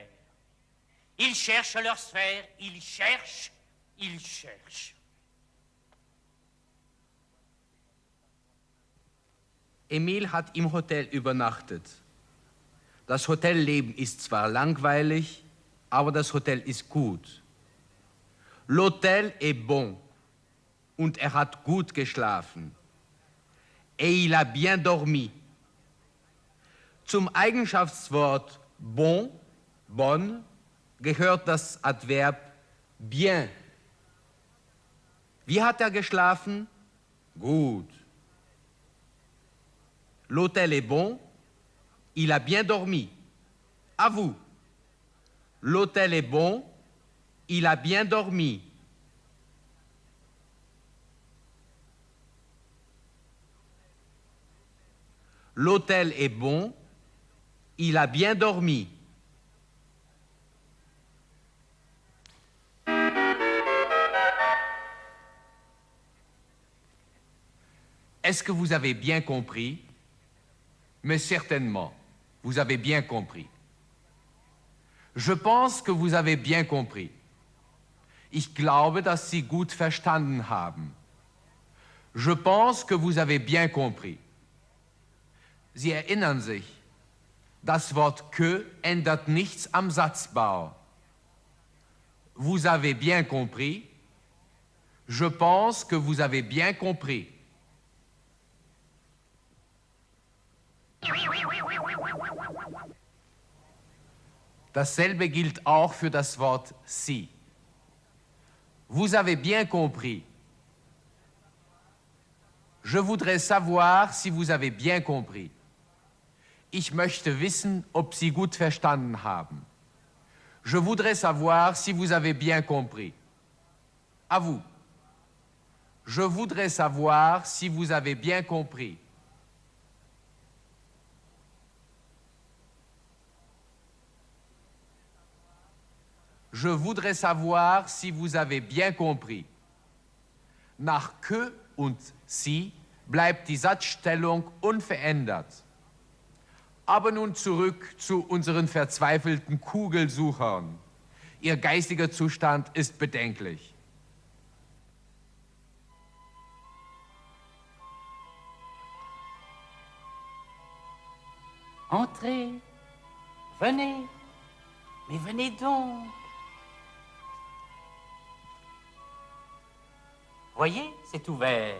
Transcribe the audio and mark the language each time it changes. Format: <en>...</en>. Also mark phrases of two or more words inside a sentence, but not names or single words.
<fr>Ils cherchent leur sphère. Ils cherchent. Ils cherchent.</fr> <de>Emil hat im Hotel übernachtet. Das Hotelleben ist zwar langweilig, aber das Hotel ist gut.</de> <fr>L'hôtel est bon</fr> <de>und er hat gut geschlafen.</de> <fr>Et il a bien dormi.</fr> <de>Zum Eigenschaftswort</de> <fr>bon, bonne,</fr> <de>gehört das Adverb bien. Wie hat er geschlafen? Gut.</de> <fr>L'hôtel est bon, il a bien dormi. À vous. L'hôtel est bon, il a bien dormi. L'hôtel est bon, il a bien dormi. Est-ce que vous avez bien compris? Mais certainement, vous avez bien compris. Je pense que vous avez bien compris.</fr> <de>Ich glaube, dass Sie gut verstanden haben.</de> <fr>Je pense que vous avez bien compris.</fr> <de>Sie erinnern sich, das Wort que ändert nichts am Satzbau.</de> <fr>Vous avez bien compris. Je pense que vous avez bien compris.</fr> <de>Dasselbe gilt auch für das Wort si.</de> <fr>Vous avez bien compris. Je voudrais savoir si vous avez bien compris.</fr> <de>Ich möchte wissen, ob Sie gut verstanden haben.</de> <fr>Je voudrais savoir si vous avez bien compris. À vous. Je voudrais savoir si vous avez bien compris. Je voudrais savoir si vous avez bien compris.</fr> <de>Nach que und si bleibt die Satzstellung unverändert. Aber nun zurück zu unseren verzweifelten Kugelsuchern. Ihr geistiger Zustand ist bedenklich.</de> <fr>Entrez, venez, mais venez donc. Voyez, c'est ouvert.</fr>